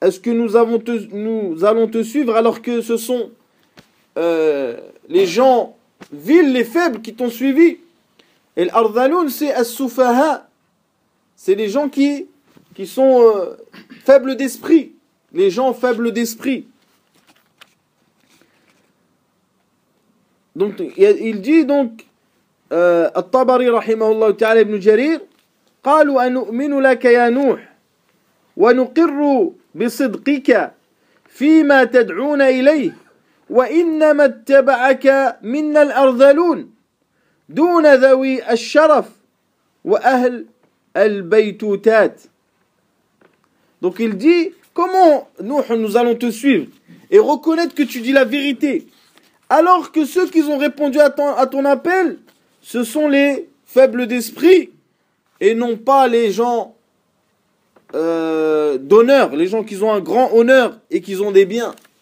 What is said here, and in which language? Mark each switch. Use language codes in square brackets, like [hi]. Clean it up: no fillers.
[fr] Est-ce que nous allons te suivre alors que ce sont les gens vils, les faibles qui t'ont suivi? Et l'ardaloun, c'est as-soufaha. C'est les gens qui sont faibles d'esprit. Les gens faibles d'esprit. Donc, il dit donc, At-Tabari rahimahullah ta'ala ibn Jarir, [ar] قالوا أنؤمن لك يا نوح ونقر بصدقك فيما تدعون إليه وإنما اتبعك منا الأرذلون دون ذوي الشرف وأهل البيتوتات. [fr] Donc il dit, comment Nuh, nous allons te suivre et reconnaître que tu dis la vérité alors que ceux qui ont répondu à ton appel, ce sont les faibles d'esprit et non pas les gens d'honneur, les gens qui ont un grand honneur et qui ont des biens.